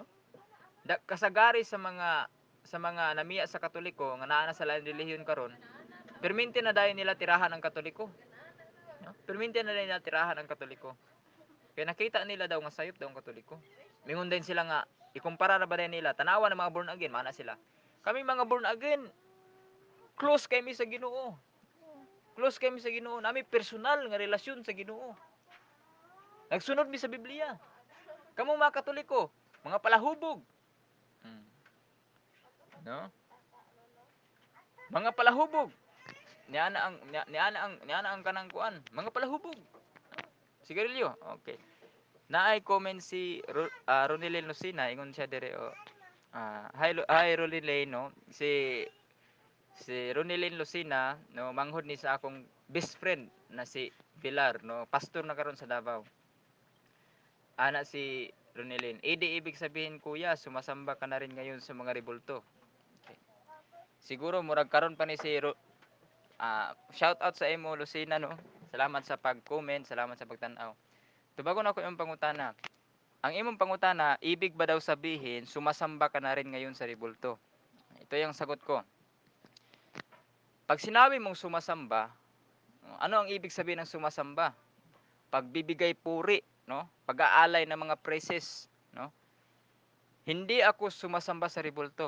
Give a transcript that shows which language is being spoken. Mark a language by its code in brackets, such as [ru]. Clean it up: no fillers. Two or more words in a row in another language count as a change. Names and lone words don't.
[ceb] Kasagari sa mga namiya sa Katoliko nga naa na sa lain relihiyon karon, perminti na dayon nila tirahan ang Katoliko. No? Perminti na nila tirahan ang Katoliko. Kaya nakita nila daw nga sayop daw ang Katoliko. Mingon din sila nga ikumpara na ba din nila tanawa ng mga [en] born again, [ceb] mana sila. Kami mga [en] born again, [ceb] close kami sa Ginoo. Close kami sa Ginoo, nami personal nga relasyon sa Ginoo. Nagsunod mi sa Biblia. Kamo mga Katoliko, mga palahubog. No? Mga palahubog. Niana ang kanang kuan, mga palahubog. Sigarilyo. Okay. Naay comment si Ronilyn Lucina, ingon siya dire hi Ronilyn, no. si Ronilyn Lucina no manghod ni sa akong [en] best friend [ceb] na si Pilar no, pastor na karon sa Davao. Ana si [tl] Ronilyn, ibig sabihin kuya, sumasamba ka na rin ngayon sa mga rebulto. Okay. [ceb] Siguro murag karon pa ni si [en] shout out [ceb] sa imo Lucina no. Salamat sa pag-comment, salamat sa pagtan-aw. Tubagon ako imong pangutana. Ang imong pangutana, [tl] ibig ba daw sabihin sumasamba ka na rin ngayon sa rebulto? Ito yung sagot ko. Pag sinabi mong sumasamba, ano ang ibig sabihin ng sumasamba? Pagbibigay puri, no? Pag-aalay ng mga praises, no? Hindi ako sumasamba sa rebulto.